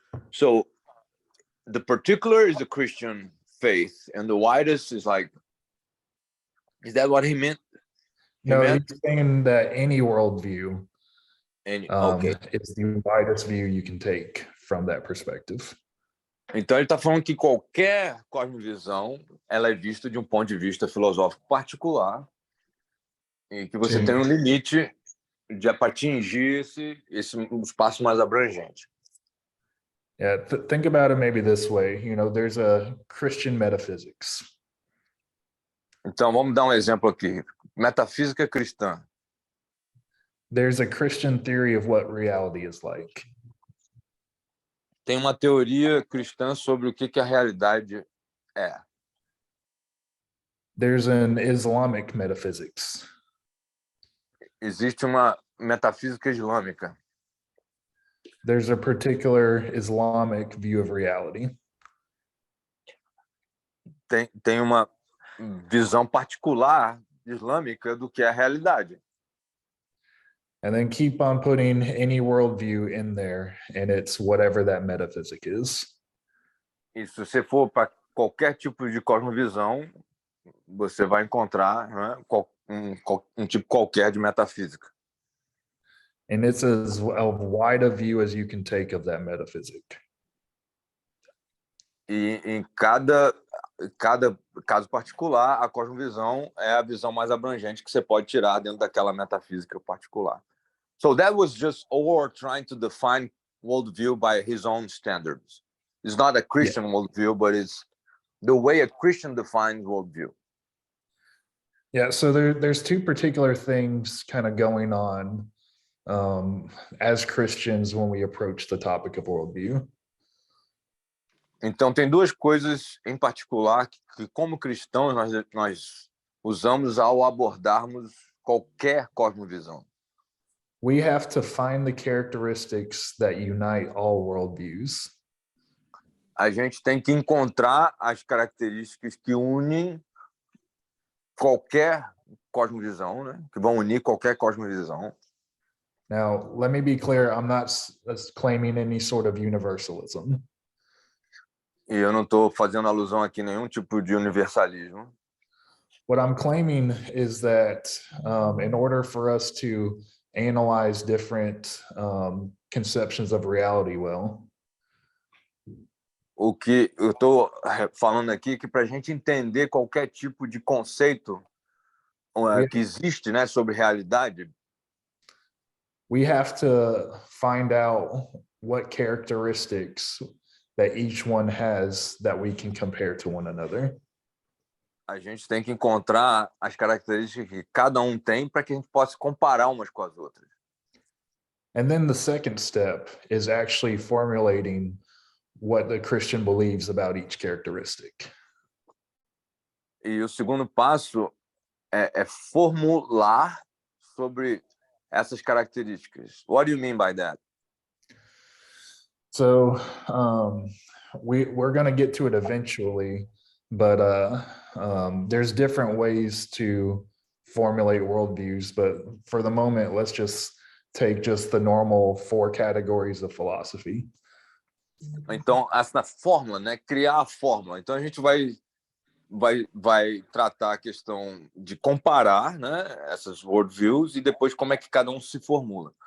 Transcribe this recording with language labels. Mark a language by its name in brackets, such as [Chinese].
[English] So the particular is the Christian faith, and the widest is like, is that what he meant? No, he's saying that any worldview Okay. is the widest view you can take from that perspective. [Portuguese] Então ele está falando que qualquer cosmovisão ela é vista de um ponto de vista filosófico particular e que você tem um limite de atingir esse espaço mais abrangente. [English] Yeah, think about it maybe this way. You know, there's a Christian metaphysics. [Portuguese] Então vamos dar um exemplo aqui. Metafísica cristã. [English] There's a Christian theory of what reality is like. [Portuguese] Tem uma teoria cristã sobre o que a realidade é. [English] There's an Islamic metaphysics. [Portuguese] Existe uma metafísica islâmica. [English] There's a particular Islamic view of reality. [Portuguese] Tem uma visão particular islâmica do que é a realidade. [English] And then keep on putting any worldview in there, and it's whatever that metaphysic is. [Portuguese] E se você for para qualquer tipo de cosmovisão, você vai encontrar, né, um tipo qualquer de metafísica. [English] And it's as wide a view as you can take of that metaphysic. [Portuguese] E em cada caso particular, a cosmovisão é a visão mais abrangente que você pode tirar dentro daquela metafísica particular. [English] So that was just Orr trying to define worldview by his own standards. It's not a Christian worldview, but it's the way a Christian defines worldview. Yeah, so there's two particular things kind of going on as Christians when we approach the topic of worldview. [Portuguese] Então, tem duas coisas em particular que como cristãos, nós usamos ao abordarmos qualquer cosmovisão. [English] We have to find the characteristics that unite all worldviews. [Portuguese] A gente tem que encontrar as características que unem qualquer cosmovisão, né? Que vão unir qualquer cosmovisão. [English] Now, let me be clear, I'm not claiming any sort of universalism. [Portuguese] E eu não estou fazendo alusão aqui a nenhum tipo de universalismo. [English] What I'm claiming is that in order for us to analyze different conceptions of reality well. [Portuguese] O que eu estou falando aqui é que para a gente entender qualquer tipo de conceito que existe, né, sobre realidade, [English] we have to find out what characteristics that each one has that we can compare to one another. [Portuguese] A gente tem que encontrar as características que cada um tem para que a gente possa comparar umas com as outras. [English] And then the second step is actually formulating what the Christian believes about each characteristic. [Portuguese] E o segundo passo é formular sobre essas características. [English] What do you mean by that? So we're going to get to it eventually, but there's different ways to formulate worldviews. But for the moment, let's just take just the normal 4 categories of philosophy. [Portuguese] Então, essa fórmula, né? Criar a fórmula. Então, a gente vai tratar a questão de comparar, né, essas worldviews e depois como é que cada um se formula.